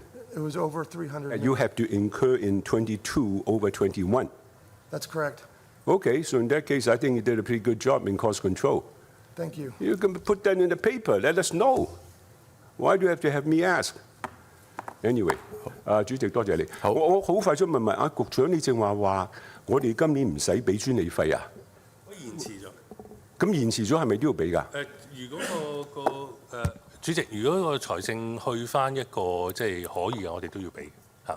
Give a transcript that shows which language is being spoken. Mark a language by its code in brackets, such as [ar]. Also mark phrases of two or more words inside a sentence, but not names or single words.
[en] It was over 300 million. And you have to incur in 22 over 21. That's correct. Okay, so in that case, I think you did a pretty good job in cost control. Thank you. You can put that in the paper. Let us know. Why do you have to have me ask? Anyway, [yue] 主席多謝你。我好快想問問局長，你正話我哋今年唔使俾專利費啊？我延遲咗。咁延遲咗係咪都要俾㗎？如果主席，如果個財政去翻一個即係可以嘅，我哋都要俾嚇。